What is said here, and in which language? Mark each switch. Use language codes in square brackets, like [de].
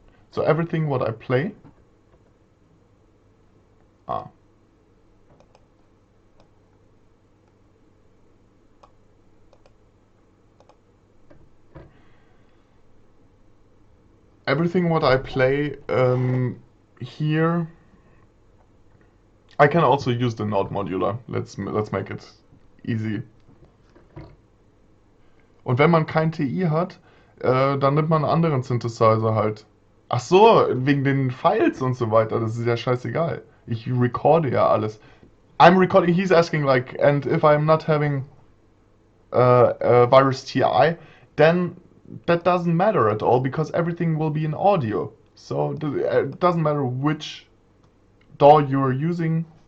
[en] So everything what I play, everything what I play here, I can also use the Node modular. Let's make it easy. [de] Und wenn man kein TI hat, dann nimmt man einen anderen Synthesizer halt. Ach so, wegen den Files und so weiter, das ist ja scheißegal. Ich recorde ja alles. [en] I'm recording, he's asking like, and if I'm not having virus TI, then that doesn't matter at all because everything will be in audio. So it doesn't matter which DAW you're using.